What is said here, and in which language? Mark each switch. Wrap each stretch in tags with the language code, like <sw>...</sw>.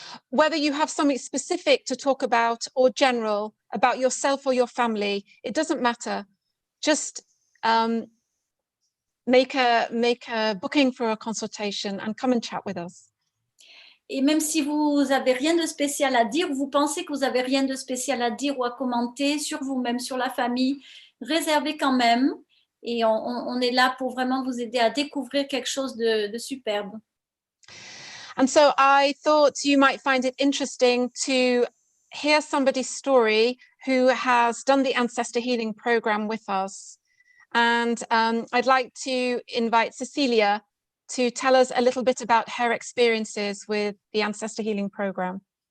<en>Whether you have something specific to talk about or general about yourself or your family, it doesn't matter. Just make a booking for a consultation and come and chat with us.</en> <fr>Et même si vous avez rien de spécial à dire, vous pensez que vous avez rien de spécial à dire ou à commenter sur vous-même, sur la famille, réservez quand même. Et on est là pour vraiment vous aider à découvrir quelque chose de superbe.</fr> <en>And so I thought you might find it interesting to hear somebody's story who has done the Ancestor Healing Program with us. And I'd like to invite Cecilia to tell us a little bit about her experiences with the Ancestor Healing Program.</en>